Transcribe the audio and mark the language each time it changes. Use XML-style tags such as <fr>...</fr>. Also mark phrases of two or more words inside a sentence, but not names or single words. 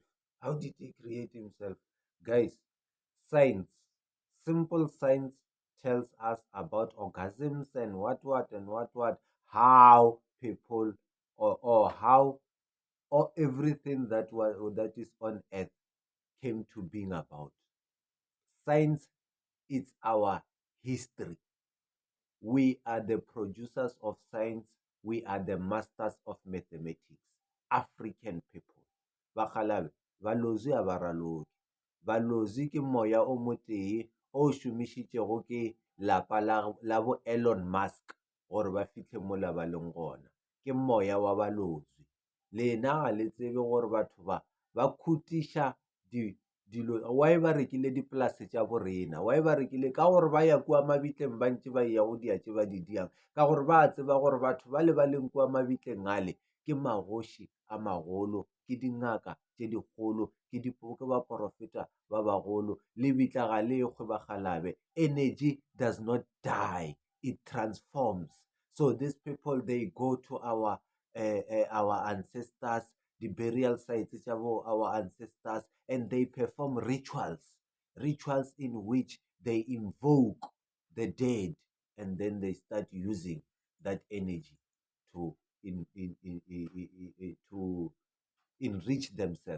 <en>How did he create himself? Guys, science, simple science tells us about orgasms and what, how people or how or everything that is on earth came to being about. Science is our history. We are the producers of science. We are the masters of mathematics. African people.</en> <nso>Bakgalabe, balozi a ba raloki. Balozi ke moya o motee o šomišitšego ke lapa la bo Elon Musk gore ba fitlhe mo la ba leng gona. Ke moya wa balozi. Lena ga le tsebe gore batho ba khutiša dilo. Why ba rekile dipolase tša borena? Why ba rekile? Ka gore ba ya kua mabitleng ba ntše ba ya go dia tše ba di diang, ka gore ba tseba gore batho ba le ba leng kua mabitleng ale ke magoši a magolo, ke dingaka tše dikgolo, ke baprofeta ba bagolo. Lebitla ga le ekgwe bakgalabe.</nso> <en>Energy does not die, it transforms. So these people, they go to our ancestors, the burial sites of our ancestors, and they perform rituals in which they invoke the dead, and then they start using that energy to to enrich themselves.</en>